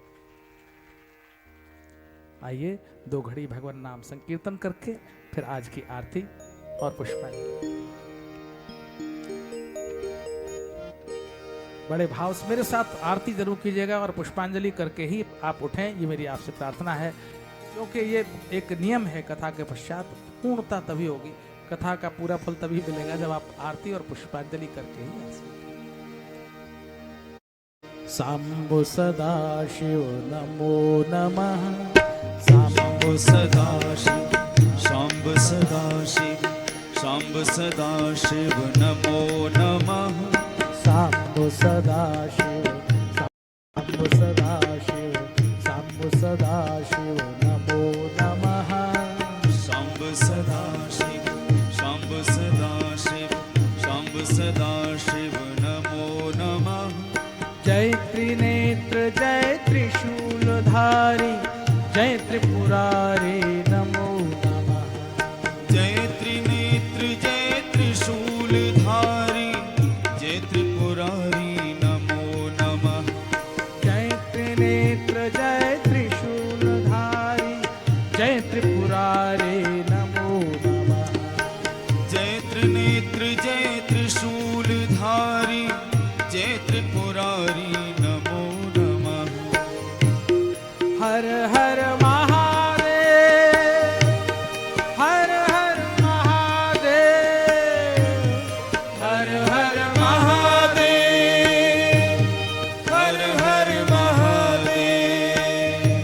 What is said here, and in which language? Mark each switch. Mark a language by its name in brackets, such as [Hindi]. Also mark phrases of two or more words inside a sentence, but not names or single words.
[Hindi] आइए 2 घड़ी भगवान नाम संकीर्तन करके फिर आज की आरती और पुष्पांजलि। बड़े भाव से मेरे साथ आरती जरूर कीजिएगा और पुष्पांजलि करके ही आप उठें, ये मेरी आपसे प्रार्थना है, क्योंकि ये एक नियम है। कथा के पश्चात पूर्णता तभी होगी, कथा का पूरा फल तभी मिलेगा जब आप आरती और पुष्पांजलि करके ही ऐसे। [Sanskrit] सांबो सदाशिव नमो नमः, शंभु सदाशिव शंभु सदाशिव शंभु सदाशिव नमो नमः सांबो सदाशिव सांबो सदाशिव सांबो सदाशिव नमो नमः, शंभु सदाशिव शंभु सदाशिव शंभु सदाशिव नमो नमः जय त्रिनेत्र जय त्रिशूलधारी जय त्रिपुरारी नमो नमः, जय त्रिनेत्र जय त्रिशूलधारी जय त्रिपुरारी नमो नमः जय त्रिनेत्र जय त्रिशूलधारी जय त्रिपुरारी नमो नमः, जय त्रिनेत्र जय त्रिशूलधारी जय त्रिपुरारी नमो नमः हर हर महादेव हर हर महादेव हर हर महादेव हर हर महादेव